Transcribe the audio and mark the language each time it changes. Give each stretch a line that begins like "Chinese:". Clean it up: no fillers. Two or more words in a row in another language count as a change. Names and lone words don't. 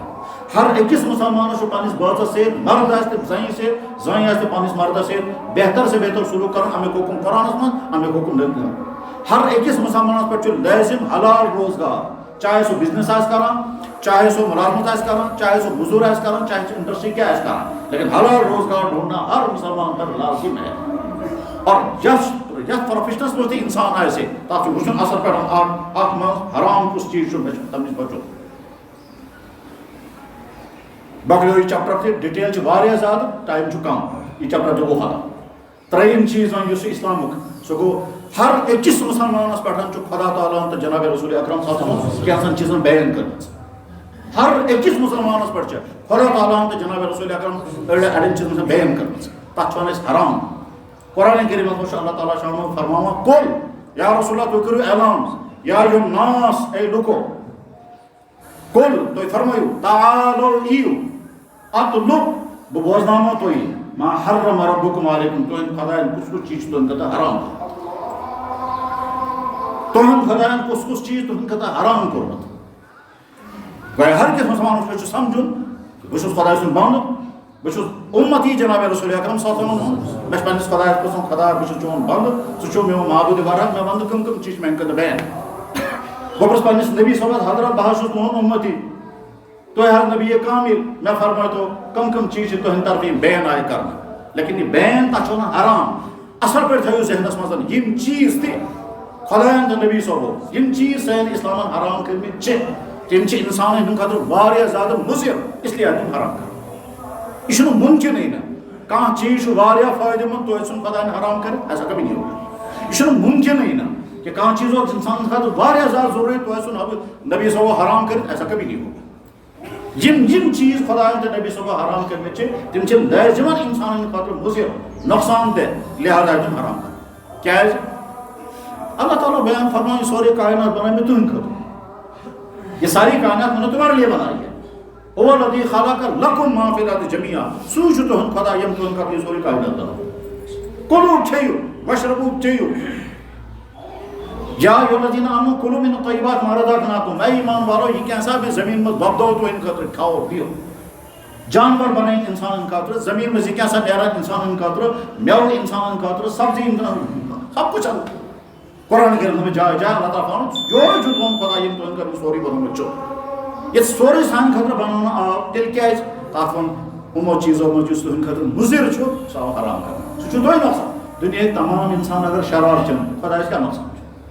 Kashmiri: ہر أکِس مسلمانس چھُ پننس بٲژس سۭتۍ مرد آسہِ تہٕ زنہِ سۭتۍ، زنہِ آسہِ تہٕ پننس مردس سۭتۍ بہتر سے بہتر سلوک کرُن. امیُک حکم قرآنس منٛز، امیُک حکم نبی منٛز. ہر أکِس مسلمانس پٮ۪ٹھ چھُ لٲزِم حلال روزگار، چاہے سُہ بزنس آسہِ کران، چاہے سُہ ملازمت آسہِ کران، چاہے سُہ مزوٗر آسہِ کران، چاہے سُہ انڈسٹری کیٛاہ آسہِ کران،
Urdu: لیکن حلال روزگار ڈھونڈنا ہر مسلمان پر لازم ہے.
Kashmiri: اور یتھ پروفیشنس منٛز تہِ انسان آسہِ تتھ چھُ وٕچھُن اصل پٲٹھۍ اتھ منٛز حرام کُس چیٖز چھُ مےٚ چھُ تمہِ نِش بچُن. بکلیو یہ چپٹر تھی ڈیٹیل چھ واریاہ زیادہ، ٹائم چھ کم، یہ چپٹر جو گو ختم. تریم چیز ون اس اسلامک سہ گو ہر أکِس مسلمانس پٮ۪ٹھ چھُ خدا تعالیٰ تو جناب رسول اکرم
Arabic: صلی اللہ علیہ وسلم
Kashmiri: کینٛژن چیزن بیان کٔرمٕژ. ہر أکِس مسلمانس پٮ۪ٹھ چھِ خدا تعالیٰ تو جناب رسول اکرم اڑین چیزن بیان کٔرمٕژ. تتھ چھِ ونان أسۍ حرام. قرآن کریمس منٛز چھُ اللہ تعالیٰ شامن فرماوان
Arabic: قل یا رسول اللہ
Kashmiri: تُہۍ کٔرِو اعلان
Arabic: یا ایُہا الناس
Kashmiri: اے لُکو، قل تُہۍ فرمٲیِو تعالو یِیِو اتلو بہٕ بوزناوو تُہۍ
Arabic: ما حرم ربکم علیکم،
Kashmiri: تُہنٛدِ خۄدایَن کُس کُس چیٖز چھُ تُہنٛدِ خٲطرٕ حرام کوٚرمُت، تُہنٛد خۄدایَن کُس کُس چیٖز تُہنٛدِ خٲطرٕ حرام کوٚرمُت. گویا ہر کس مسلمانس پٮ۪ٹھ چھُ سمجھُن بہٕ چھُس خۄداے سُنٛد بنٛدٕ، بہٕ چھُس اُمتی جناب رسول اکرم
Arabic: صلی اللہ علیہ وسلم
Kashmiri: ہُنٛد، مےٚ چھُ پننِس خۄدایس پرٛژھُن خۄدا بہٕ چھُس چون بنٛدٕ، ژٕ چھُکھ میون معبوٗدِ برحق، مےٚ ون تہٕ کٕم کٕم چیٖز چھِ میانہِ خٲطرٕ بیان. بہٕ پرٛژھٕ پننِس نبی صٲبس حضرت بہٕ حظ چھُس تُہُنٛد اُمتی، تُہۍ حظ نبی کامل مےٚ فرمٲیتو کٕم کٕم چیٖز چھِ تُہنٛدِ طرفہٕ یِم بین آیہِ کرنہٕ، لیکن یہِ بین تتھ چھُ ونان حرام. اصل پٲٹھۍ تھٲیِو ذہنس منٛز یِم چیٖز تہِ خۄدایَن تہٕ نبی صٲبو یِم چیٖز سٲنۍ اسلامن حرام کٔرمٕتۍ چھِ تِم چھِ انسانن ہٕنٛدِ خٲطرٕ واریاہ زیادٕ مُضِر، اسلیے آیہِ تِم حرام کرنہٕ. یہِ چھُنہٕ مُمکِنٕے نہٕ کانٛہہ چیٖز چھُ واریاہ فٲیدٕ منٛد توتہِ ژھُن خۄدایَن حرام کٔرِتھ،
Urdu: ایسا کبھی نہیں ہوگا.
Kashmiri: یہِ چھُنہٕ مُمکِنٕے نہٕ کہ کانٛہہ چیٖز اوس انسانس خٲطرٕ واریاہ زیادٕ ضروٗری توتہِ ژھُن نبی صٲبو حرام کٔرِتھ،
Urdu: ایسا کبھی نہیں ہوگا.
Kashmiri: یم چیز خدایَن تہٕ نبی صٲبو حرام کٔرمٕتۍ چھِ تِم چھِ لٲزِمن انسانن خٲطرٕ مُضِر، نۄقصان دہ، لہٰذا تِم حرام کرٕنۍ. کیٛازِ اللہ تعالیٰ بیان فرمان یہ سورُے کائنات بنٲے مےٚ تُہنٛدِ خٲطرٕ،
Urdu: یہ ساری کائنات میں نے تمہارے لیے بنائی ہے.
Arabic: هو الذی خلق لکم ما فی الارض جميعا،
Kashmiri: سُے چھُ تُہُنٛد خدا ییٚمۍ تُہنٛدِ خٲطرٕ یہِ سورُے کائنات بنوو. کُلوٗ کھیٚیِو وشربوٗ چیٚیِو،
Arabic: یا الذین آمنوا کُلوٗ من الطیبات ما رزقناکم،
Kashmiri: اے ایمان والو یہ کینٛژھا بھی زمین منٛز وۄپدوو تُہنٛدِ خٲطرٕ
Urdu: کھاو پیو.
Kashmiri: جانور بنٲیِن انسانن خٲطرٕ، زمین منٛز یہِ کینٛژھا نیران انسانن خٲطرٕ، میوٕ انسانن خٲطرٕ، سبزی
Urdu: سب کچھ.
Kashmiri: قرآن کریمس منٛز جایہِ جایہِ اللہ تعالیٰ فرماوان یورے چھُ تُہنٛد خدا ییٚمۍ تُہنٛدِ خٲطرٕ سورُے بنومُت چھُ. ییٚلہِ سورُے سانہِ خٲطرٕ بناونہٕ آو تیٚلہِ کیٛازِ تتھ ووٚن یِمو چیٖزو منٛز یُس تُہنٛدِ خٲطرٕ مُضِر چھُ سُہ آو حرام کرنہٕ. سُہ چھُ تۄہہِ نۄقصان. دُنیاہٕکۍ تمام انسان اگر شراب چٮ۪ن خۄدایس کیٛاہ نۄقصان چھُ؟